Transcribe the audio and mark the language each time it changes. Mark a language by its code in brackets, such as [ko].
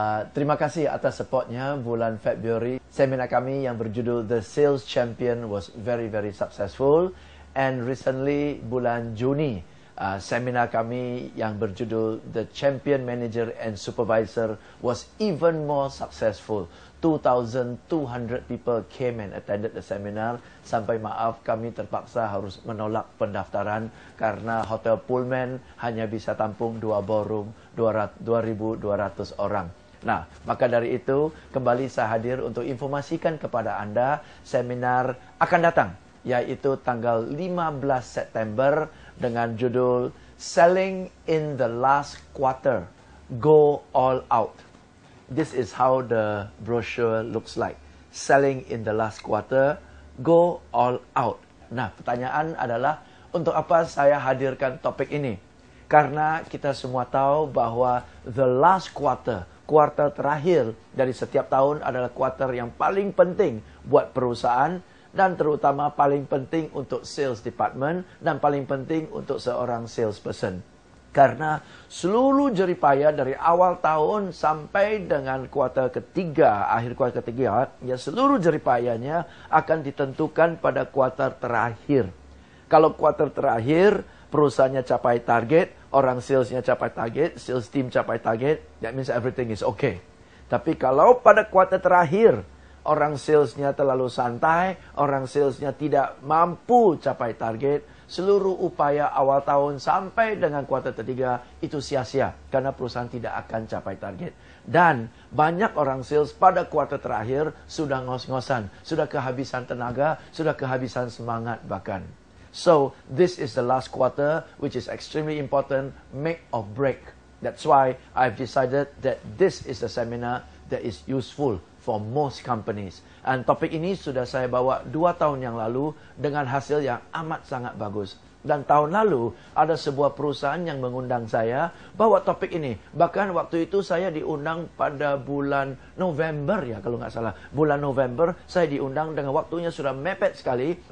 [id] Terima kasih atas supportnya bulan Februari. Seminar kami yang berjudul The Sales Champion [en] was very successful. And recently, [id] bulan Juni, seminar kami yang berjudul [en] The Champion Manager and Supervisor was even more successful. 2,200 people came and attended the seminar. [id] Sampai maaf, kami terpaksa harus menolak pendaftaran karena Hotel Pullman hanya bisa tampung 2 ballroom, 2.200 orang. Nah, maka dari itu, kembali saya hadir untuk informasikan kepada Anda seminar akan datang, yaitu tanggal 15 September dengan judul Selling in the Last Quarter, Go All Out. [en] This is how the brochure looks like. Selling in the last quarter, go all out. [id] Nah, pertanyaan adalah, untuk apa saya hadirkan topik ini? Karena kita semua tahu bahwa [en] the last quarter, [id] kuartal terakhir dari setiap tahun adalah kuartal yang paling penting buat perusahaan, dan terutama paling penting untuk sales department, dan paling penting untuk seorang salesperson. Karena seluruh jeripaya dari awal tahun sampai dengan kuartal ketiga, akhir kuartal ketiga, ya seluruh jeripayanya akan ditentukan pada kuartal terakhir. Kalau kuartal terakhir, perusahaannya capai target, orang salesnya capai target, sales team capai target, [en] that means everything is okay. [id] Tapi kalau pada kuartal terakhir, orang salesnya terlalu santai, orang salesnya tidak mampu capai target, seluruh upaya awal tahun sampai dengan kuartal ketiga itu sia-sia karena perusahaan tidak akan capai target. Dan banyak orang sales pada kuartal terakhir sudah ngos-ngosan, sudah kehabisan tenaga, sudah kehabisan semangat bahkan. [en] So, this is the last quarter which is extremely important, make or break. That's why I've decided that this is the seminar that is useful for most companies. [id] Dan topik ini sudah saya bawa 2 tahun yang lalu dengan hasil yang amat sangat bagus. Dan tahun lalu ada sebuah perusahaan yang mengundang saya bawa topik ini. Bahkan waktu itu saya diundang pada bulan November ya kalau nggak salah. Bulan November saya diundang dengan waktunya sudah mepet sekali.